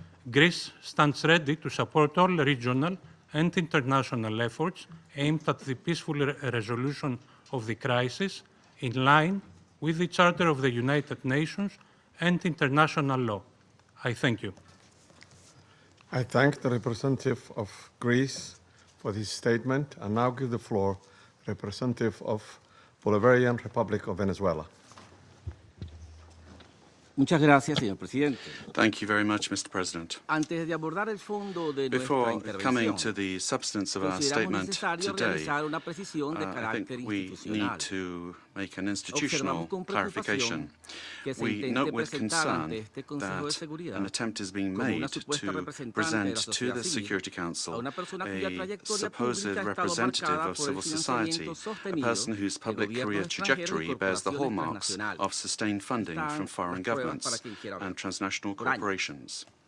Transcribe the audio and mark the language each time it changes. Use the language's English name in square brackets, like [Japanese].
[English] Greece stands ready to support all regional and international efforts aimed at the peaceful resolution of the crisis in line with the Charter of the United Nations and international law. I thank you. I thank the representative of Greece for his statement and now give the floor to the representative of Bolivarian Republic of Venezuela. [Spanish] Muchas gracias, señor presidente. [English] Thank you very much, Mr. President. [Spanish] Antes de abordar el fondo de [English] Before coming to the substance of our statement today, I think we need to make an institutional clarification. We note with concern that an attempt is being made to present to the Security Council a supposed representative of civil society, a person whose public career trajectory bears the hallmarks of sustained funding from foreign governments and transnational corporations.